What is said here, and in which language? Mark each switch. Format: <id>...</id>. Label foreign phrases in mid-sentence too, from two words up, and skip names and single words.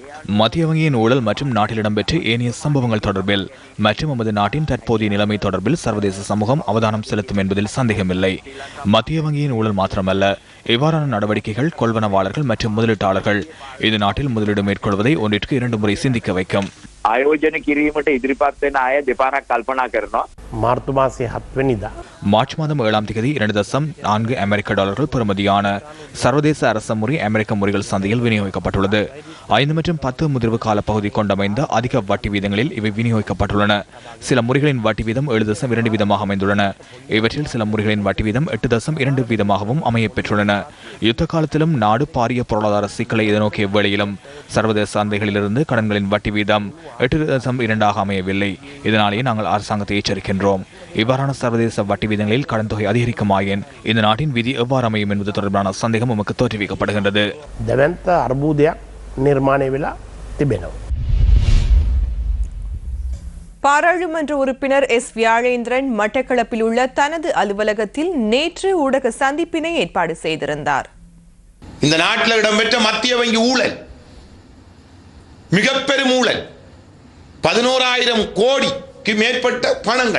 <ta>மத்திய வங்கியின் ஊழல் மற்றும் நாட்டில் இடம்பெற்ற ஏனைய சம்பவங்கள் தொடர்பில் மற்றும் நமது நாட்டின் தற்போதைய நிலைமை தொடர்பில் சர்வதேச சமூகம் அவதானம் செலுத்தும் என்பதில் சந்தேகமில்லை. மத்திய வங்கியின் ஊழல் மாத்திரமல்ல, இவ்வாறான நடவடிக்கைகள் கொள்வனவாளர்கள் மற்றும் முதலீட்டாளர்கள் இந்த நாட்டில் முதலீடு மேற்கொள்வதை ஒன்றிற்கு 2 முறை சிந்திக்க வைக்கும்.</ta> <si>ආයෝජන කිරීමට ඉදිරිපත් වෙන අය දෙපාරක් කල්පනා කරනවා. මාර්තු මාසයේ 7 වෙනිදා</si> <ta>மார்ச் மாதம் 7ஆம் தேதி $2.4 பெறுமதியான சர்வதேச அரச முறை அமெரிக்க முறைகள் சந்தையில் விநியோகிக்கப்பட்டுள்ளது. 5 மற்றும் 10 முதிர்வு கால பகுதி கொண்டமைந்த அதிக வட்டி வீதங்களில் இவை விநியோகிக்கப்பட்டுள்ளன. சில முறைகளின் வட்டி வீதம் 7.2 வீதமாக அமைந்துள்ளன. இவற்றில் சில முறைகளின் வட்டி வீதம் 8.2 வீதமாகவும் அமைய பெற்றுள்ளன. யுத்த காலத்திலும் நாடு பாரிய பொருளாதார சிக்கலை எதிர்நோக்கிய வேளையிலும் சர்வதேச சந்தைகளிலிருந்து கடன்களின் வட்டி வீதம் 8.2 அமையவில்லை. இதனாலேயே நாங்கள் அரசாங்கத்தை எச்சரிக்கின்றோம். இவ்வாறான சர்வதேச வட்டி வீதங்களில் கடன் தொகை அதிகரிக்குமாயின் இந்த நாட்டின் விதி எவ்வாறு அமையும் என்பது தொடர்பான சந்தேகம் நமக்கு தோற்றுவிக்கப்படுகின்றது.</ta> <si>දෙවන්ත අර්බුදයක් නිර්මාණය වෙලා තිබෙනවා.</si> <ta>பாராளுமன்ற உறுப்பினர் எஸ் வியாழேந்திரன் மட்டக்களப்பில் உள்ள தனது அலுவலகத்தில் நேற்று ஊடக சந்திப்பினை ஏற்பாடு செய்திருந்தார். இந்த நாட்டில் இடம்பெற்ற மத்திய வங்கி ஊழல் மிக பெரும் ஊழல், 11,000 கோடிக்கு மேற்பட்ட பணங்கள்.</ta>